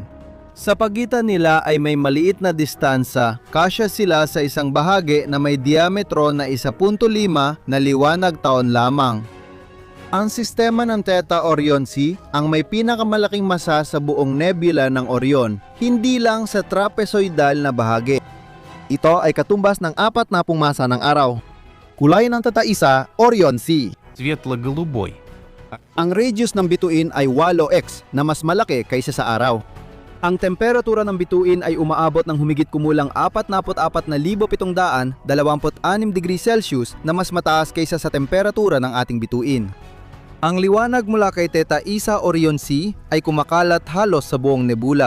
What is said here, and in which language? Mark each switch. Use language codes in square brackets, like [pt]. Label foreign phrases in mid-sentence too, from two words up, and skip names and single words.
[tl] Sa pagitan nila ay may maliit na distansya, kasya sila sa isang bahagi na may diametro na 1.5 na liwanag taon lamang. Ang sistema ng Theta Orion C ang may pinakamalaking masa sa buong nebula ng Orion, hindi lang sa trapezoidal na bahagi. Ito ay katumbas ng 40 masa ng araw. Kulay ng Theta Isa, Orion C. [ru] Светло-голубой. [tl] Ang radius ng bituin ay 8x na mas malaki kaysa sa araw. Ang temperatura ng bituin ay umaabot ng humigit kumulang 44,726 degrees Celsius na mas mataas kaysa sa temperatura ng ating bituin. Ang liwanag mula kay Theta Isa Orion C ay kumakalat halos sa buong nebula.